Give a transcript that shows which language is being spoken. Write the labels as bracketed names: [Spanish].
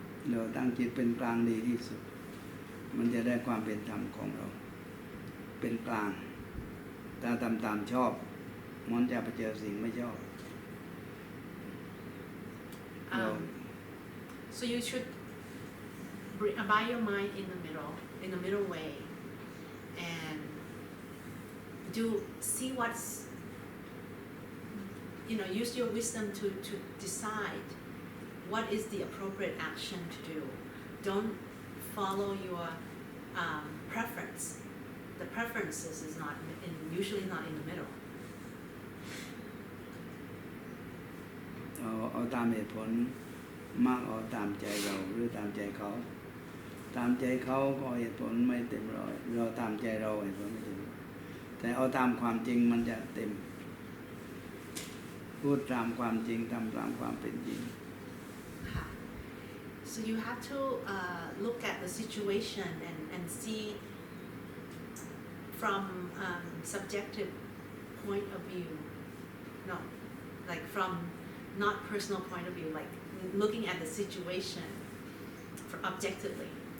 [Thai] เราตั้งจิตเป็นกลางดีที่สุดมันจะได้ความเป็นธรรมของเราเป็นกลางถ้าทำตามชอบมันจะไปเจอสิ่งไม่ชอบ [English] so you should abide your mind in the middle way and see what's use your wisdom to decide what is the appropriate action to do. Don't follow your preference. The preferences is usually not in the middle. [Thai] เอาตามเหตุผลมากเอาตามใจเราหรือตามใจเขาตามใจเขาก็เหตุผลไม่เต็มร้อยเราตามใจเราเหตุผลไม่เต็มร้อยแต่เอาตามความจริงมันจะเต็มพูดตามความจริงทำตามความเป็นจริง [English] So you have to look at the situation and see from subjective point of view. No, like from not personal point of view, like looking at the situation objectively.